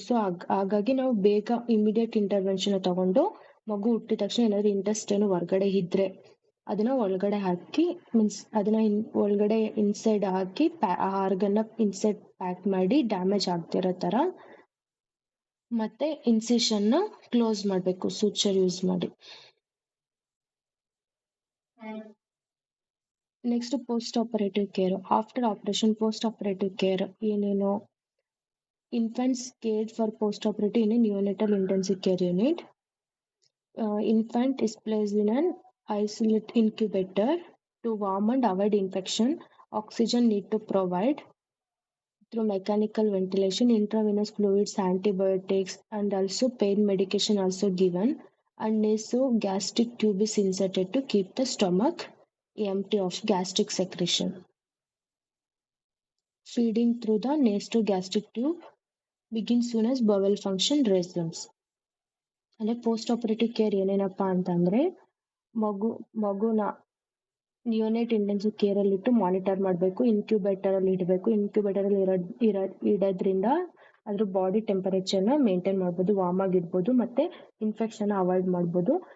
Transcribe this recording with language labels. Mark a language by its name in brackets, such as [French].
[Kannada] So ಹಾಗಾಗಿ ನಾವು ಬೇಗ ಇಮಿಡಿಯೇಟ್ ಇಂಟರ್ವೆನ್ಷನ್ ತಗೊಂಡು ಮಗು ಹುಟ್ಟಿದ ತಕ್ಷಣ ಏನಾದ್ರು ಇಂಟೆಸ್ಟೈನ್ ಹೊರಗಡೆ ಇದ್ರೆ ಅದನ್ನ ಒಳಗಡೆ ಹಾಕಿ ಅದನ್ನ ಒಳಗಡೆ ಇನ್ಸೈಡ್ ಹಾಕಿ ಆರ್ಗನ್ ಇನ್ಸೈಡ್ ಪ್ಯಾಕ್ ಮಾಡಿ ಡ್ಯಾಮೇಜ್ ಆಗ್ತಿರೋ ತರ ಮತ್ತೆ ಇನ್ಸಿಷನ್ ನ ಕ್ಲೋಸ್ ಮಾಡ್ಬೇಕು ಸೂಚರ್ ಯೂಸ್ ಮಾಡಿ. [English] Next post operative care. After operation post operative care ಏನೇನು? Infants cared for post-operative in a neonatal intensive care unit. Infant is placed in an isolate incubator to warm and avoid infection. Oxygen need to provide through mechanical ventilation, intravenous fluids, antibiotics, and also pain medication also given. And nasogastric tube is inserted to keep the stomach empty of gastric secretion. feeding through the nasogastric tube begins soon as bowel function resumes. [Kannada] ಅಂದ್ರೆ post operative care ಏನೇನಪ್ಪಾ ಅಂತಂದ್ರೆ ಮಗುನ ನಿಯೋನೇಟ್ intensive care ಅಲ್ಲಿ ಇಟ್ಟು monitor ಮಾಡಬೇಕು, incubator ಅಲ್ಲಿ ಇಡಬೇಕು. Incubator ಅಲ್ಲಿ ಇಡೋದ್ರಿಂದ ಅದ್ರ ಬಾಡಿ ಟೆಂಪರೇಚರ್ ನ ಮೇಂಟೈನ್ ಮಾಡ್ಬೋದು, ವಾರ್ಮ್ ಆಗಿ ಇಡ್ಬೋದು, ಮತ್ತೆ ಇನ್ಫೆಕ್ಷನ್ ಅವಾಯ್ಡ್ ಮಾಡ್ಬೋದು.